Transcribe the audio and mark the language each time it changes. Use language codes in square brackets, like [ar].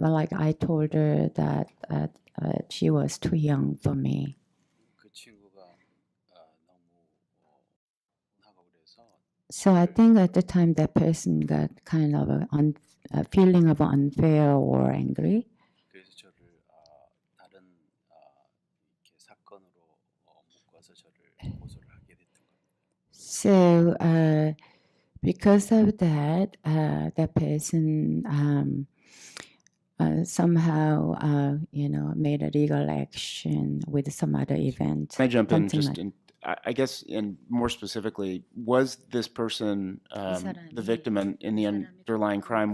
[en] Well, like I told her that she was too young for me. [ko] 그 친구가 너무 하고 그래서. [en] So I think at the time that person got kind of a feeling of unfair or angry. [ko] 그래서 저를 다른 이렇게 사건으로 묶어서 저를 고소를 하게 됐던 겁니다. [en] So because of that, that person somehow made a legal action with some other event. Can I jump in something just like- in, I guess, and more specifically, was this person the victim in the underlying crime?